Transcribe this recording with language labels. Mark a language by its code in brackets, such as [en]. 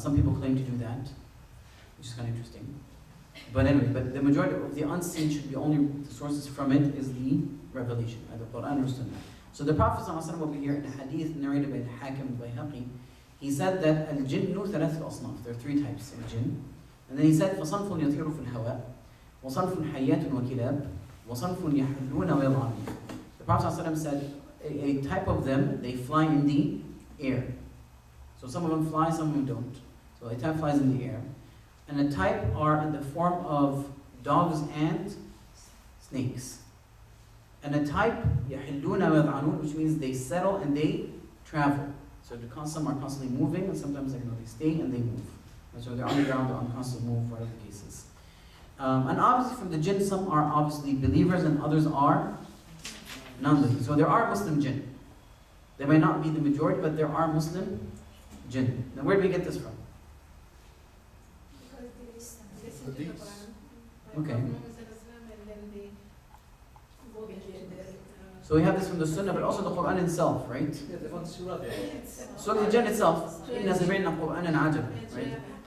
[en] Some people claim to do that, which is kind of interesting. But anyway, but the majority of the unseen should be only, the sources from it is the revelation, either Quran or Sunnah. So the Prophet ﷺ over here in a hadith narrated by Hakim al-Bayhaqi, he said that [ar] al-jinnu thalath al-asnaf, [en] there are three types of jinn. And then he said, [ar] فَصَنْفٌ يَطِيرُ فِي الْهَوَاءِ وَصَنْفٌ حَيَّاتٌ وَكِلَابٌ وَصَنْفٌ يَحُلُّونَ وَيَضْعَنُونَ. [en] The Prophet ﷺ said, a type of them, they fly in the air. So some of them fly, some of them don't. So a type flies in the air. And a type are in the form of dogs and snakes. And a type, [ar] يَحِلُّونَ وَيَضْعَنُونَ, [en] which means they settle and they travel. So some are constantly moving, and sometimes they stay and they move. And so they're on the ground, they're on constant move, whatever the case is. And obviously from the jinn, some are obviously believers and others are non-believers. So there are Muslim jinn. They might not be the majority, but there are Muslim jinn. Now where do we get this from? Because they listen to the Hadith. Quran. Okay. And then they go with their, So we have this from the Sunnah, but also the Quran itself, right? Yeah, the one surah there. Surah Al-Jinn itself. [ar] إِنَّا سَمِعْنَا قُرْآنًا عَجَبًا, [en] right?